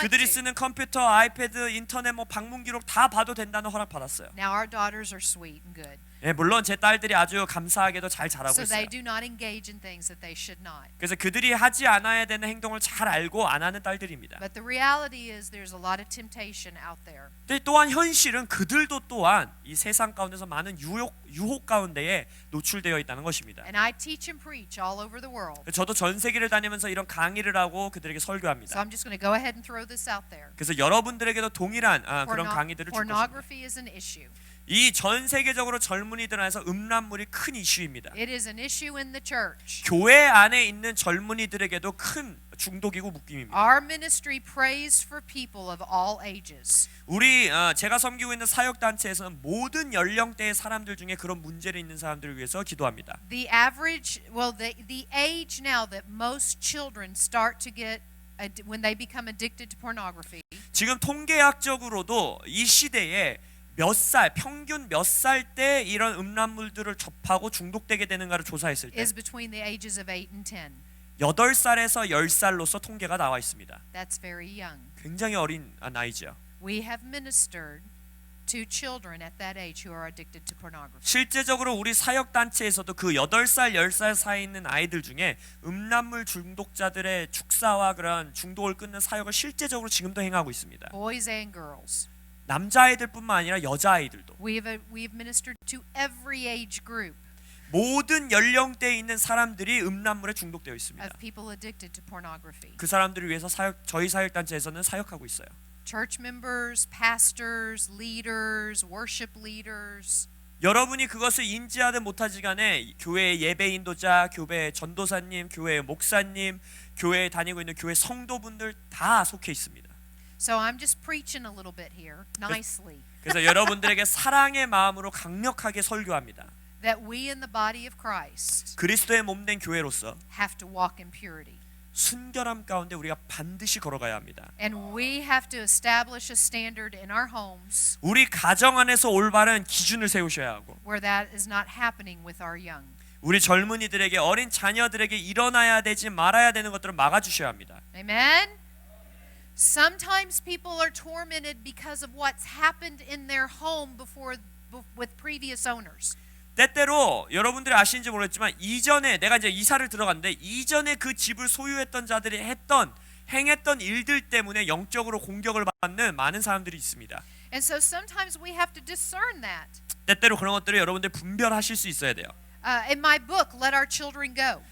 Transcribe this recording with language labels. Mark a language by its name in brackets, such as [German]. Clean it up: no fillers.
[Korean] 그들이 [English] to. [Korean] 쓰는 컴퓨터, 아이패드, 인터넷 뭐 방문 기록 다 봐도 된다는 허락 받았어요. [English] Now our daughters are sweet and good, [Korean] 예, 물론 제 딸들이 아주 감사하게도 잘 자라고 [English] so [Korean] 있어요. [English] they do not engage in things that they should not. [Korean] 그래서 그들이 하지 않아야 되는 행동을 잘 알고 안 하는 딸들입니다. [English] But the reality is there's a lot of temptation out there. [Korean] 근데 또한 현실은 그들도 또한 이 세상 가운데서 많은 유혹 가운데에 노출되어 있다는 것입니다. [English] And I teach and preach all over the world. [Korean] 저도 전 세계를 다니면서 이런 강의를 하고 그들에게 [English] So [Korean] 설교합니다. [English] I'm just going to go ahead and throw this out there. [Korean] 그래서 여러분들에게도 동일한 그런 강의들을 줄 것입니다. [English] Pornography is an issue. [Korean] 이 전 세계적으로 젊은이들 안에서 음란물이 큰 이슈입니다. [English] It is an issue in the church. [Korean] 교회 안에 있는 젊은이들에게도 큰 중독이고 묶임입니다. [English] Our ministry prays for people of all ages. [Korean] 우리 제가 섬기고 있는 사역 단체에서는 모든 연령대의 사람들 중에 그런 문제를 있는 사람들을 위해서 기도합니다. [English] The average, well, the age now that most children start to get when they become addicted to pornography [Korean] 지금 통계학적으로도 이 시대에 몇 살, 평균 몇 살 때 이런 음란물들을 접하고 중독되게 되는가를 조사했을 때 [English] is between the ages of 8 and 10. [Korean] 8살에서 10살로서 통계가 나와 있습니다. [English] That's very young. [Korean] 굉장히 어린 나이죠. [English] We have ministered to children at that age who are addicted to pornography. [Korean] 실제적으로 우리 사역 단체에서도 그 8살, 10살 사이에 있는 아이들 중에 음란물 중독자들의 축사와 그런 중독을 끊는 사역을 실제적으로 지금도 행하고 있습니다. [English] Boys and girls. [Korean] 남자아이들뿐만 아니라 여자아이들도 [English] We've ministered to every age group [Korean] 모든 연령대에 있는 사람들이 음란물에 중독되어 있습니다. [English] of people addicted to pornography. [Korean] 그 사람들을 위해서 저희 사역 단체에서는 사역하고 있어요. [English] Church members, pastors, leaders, worship leaders. [Korean] 여러분이 그것을 인지하든 못하지 간에 교회의 예배 인도자, 교회 전도사님, 교회 목사님, 교회에 다니고 있는 교회 성도분들 다 속해 있습니다. [English] So I'm just preaching a little bit here, nicely, [Korean] 그래서 여러분들에게 사랑의 마음으로 강력하게 설교합니다. [English] that we in the body of Christ [Korean] 그리스도의 몸된 교회로서 [English] have to walk in purity. [Korean] 순결함 가운데 우리가 반드시 걸어가야 합니다. [English] And we have to establish a standard in our homes [Korean] 우리 가정 안에서 올바른 기준을 세우셔야 하고 [English] where that is not happening with our young. [Korean] 우리 젊은이들에게 어린 자녀들에게 일어나야 되지 말아야 되는 것들을 막아주셔야 합니다. [English] Amen? Sometimes people are tormented because of what's happened in their home with previous owners. [Korean] 때때로 여러분들이 아시는지 모르겠지만 이전에 내가 이제 이사를 들어갔는데 이전에 그 집을 소유했던 자들이 행했던 일들 때문에 영적으로 공격을 받는 많은 사람들이 있습니다. [English] And so sometimes we have to discern that. [Korean] 때때로 그런 것들을 여러분들 분별하실 수 있어야 돼요. [English] In my book, Let Our Children Go,